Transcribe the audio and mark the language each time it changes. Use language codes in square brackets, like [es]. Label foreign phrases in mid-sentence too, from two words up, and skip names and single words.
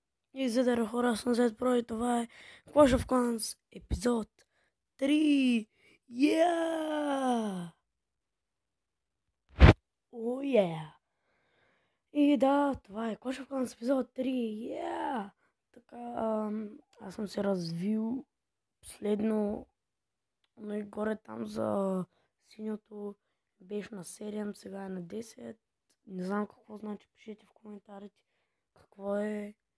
[bg] И здравейте хора, аз съм Зет Про и това е Clash of Clans епизод 3. [en] Yeah! Oh yeah! [bg] И да, това е Clash of Clans епизод 3. Yeah! Така, аз съм се развил последно, но и горе там за синьото беше на 7, сега е на 10. Не знам какво значи, пишете в коментарите какво е.